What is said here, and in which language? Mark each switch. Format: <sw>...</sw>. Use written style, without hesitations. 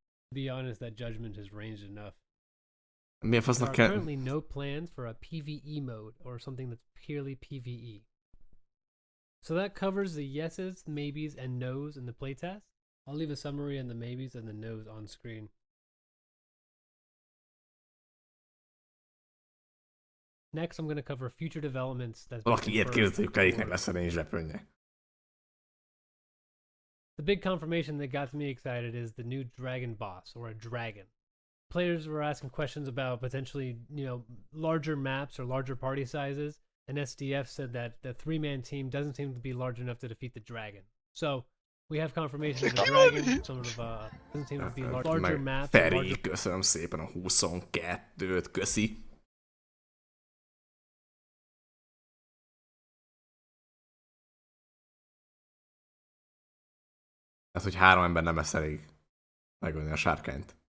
<en>To be honest, that judgment is ranged enough. There are currently no plans for a PvE mode or something that's purely PvE. So that covers the yeses, maybes, and nos in the playtest. I'll leave a summary on the maybes and the nos on screen. Next, I'm going to cover future developments.</en> <hu>Valaki ilyet kérdezte, hogy Kleriknek lesz a range weaponje.</hu> <en>The big confirmation that got me excited is the new dragon boss, or a dragon. Players were asking questions about potentially, larger maps or larger party sizes, and SDF said that the three-man team doesn't seem to be large enough to defeat the dragon. So, we have confirmation of the dragon, doesn't seem to be larger maps.</en> <hu>Feri, köszönöm szépen a 22-t, köszi. Tehát, hogy 3 ember nem lesz elég megölni a sárkányt.</hu>